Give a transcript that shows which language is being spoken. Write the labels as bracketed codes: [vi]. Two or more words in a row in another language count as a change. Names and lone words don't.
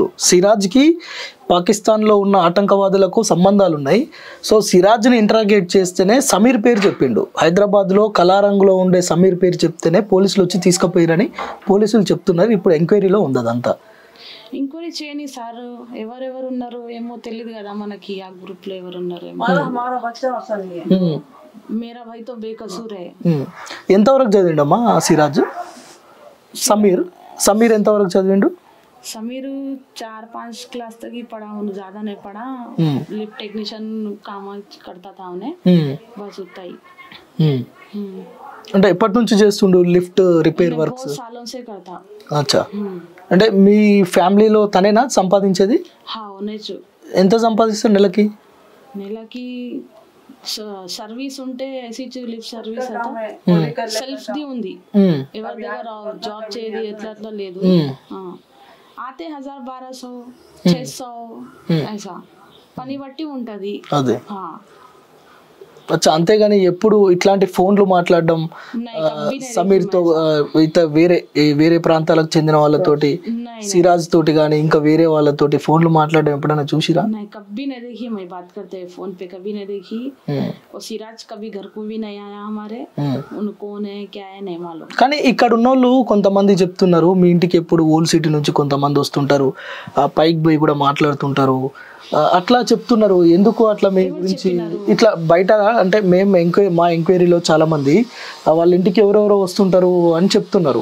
[te] సిరాజ్కి పాకిస్తాన్లో ఉన్న ఆటంకవాదులకు సంబంధాలు ఉన్నాయి, సో సిరాజ్ని ఇంటరాగేట్ చేస్తేనే సమీర్ పేరు చెప్పిండు। హైదరాబాద్లో కలారంగులో ఉండే సమీర్ పేరు చెప్తేనే పోలీసులు వచ్చి తీసుకుపోయారని పోలీసులు చెప్తున్నారు। ఇప్పుడు ఎంక్వైరీలో ఉంది అదంతా। ఎంక్వైరీ చేయని సార్, ఎవరెవరు ఉన్నారు ఏమో తెలియదు కదా మనకి, ఆ గ్రూప్ లో ఎవరు ఉన్నారు ఏమో। [hi] मेरा भाई तो बेकसूर है। [te] ఎంతవరకు చదివిండమ్మా సిరాజ్? సమీర్ ఎంతవరకు చదివిండు? [hi] समीर 4-5 क्लास तक ही पढ़ा, उन्हें ज्यादा नहीं पढ़ा, [en] lift technician [hi] काम करता था उन्हें, बस उतना ही। [te] అంటే ఎప్పటి నుంచి చేస్తుండు [en] lift repair works? [hi] बहुत सालों से करता। [te] అచ్చా, అంటే మీ ఫ్యామిలీలో తనేనా సంపాదించేది? [hi] हाँ उन्हें [te] ఎంత సంపాదిస్తాడు నెలకి? సర్వీస్ ఉంటే [en] lift service [te] సెల్ఫ్ ది ఉంది, ఎవరి దగ్గర జాబ్ చేయది ఎట్లా అట్లా లేదు। ఆతే 1000-1200 600 ऐसा పని బట్టి ఉంటది అదే। అచ్చా, అంతేగాని ఎప్పుడు ఇట్లాంటి ఫోన్లు మాట్లాడడం సమీర్తో వేరే ప్రాంతాలకు చెందిన వాళ్ళతోటి, సిరాజ్ తోటి కానీ ఇంకా వేరే వాళ్ళతోటి ఫోన్లు మాట్లాడడం ఎప్పుడైనా చూసిరా? [hi] कभी नहीं देखी, मैं बात करते हैं फोन पे कभी नहीं देखी, और सिराज कभी घर को भी नहीं आया हमारे, उन कौन है क्या है नहीं मालूम। [te] కానీ ఇక్కడ ఉన్నోళ్ళు కొంతమంది చెప్తున్నారు మీ ఇంటికి ఎప్పుడు ఓల్డ్ సిటీ నుంచి కొంతమంది వస్తుంటారు, పైకి పోయి కూడా మాట్లాడుతుంటారు అట్లా చెప్తున్నారు। ఎందుకు అట్లా మీ గురించి ఇట్లా బయట అంటే మేము మా ఎంక్వైరీలో చాలా మంది వాళ్ళ ఇంటికి ఎవరెవరో వస్తుంటారు అని చెప్తున్నారు।